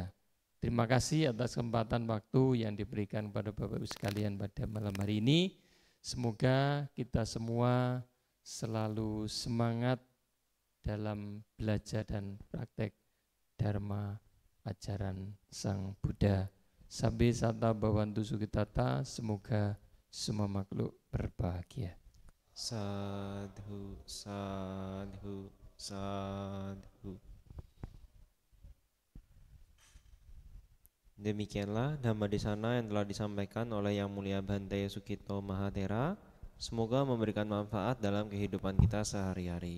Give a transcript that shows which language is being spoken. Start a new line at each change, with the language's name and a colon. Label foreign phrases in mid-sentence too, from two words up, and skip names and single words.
Indonesian: Terima kasih atas kesempatan waktu yang diberikan kepada Bapak Ibu sekalian pada malam hari ini. Semoga kita semua selalu semangat dalam belajar dan praktek Dharma ajaran Sang Buddha.
Pali: Sabbe sata bhavantu sukhitata,
Indonesian: semoga semua makhluk berbahagia.
Pali: Sadhu, sadhu, sadhu.
Indonesian: Demikianlah
Pali: Dhamma Desana
Indonesian: yang telah disampaikan oleh Yang Mulia Bhante Sukito Mahathera. Semoga memberikan manfaat dalam kehidupan kita sehari-hari.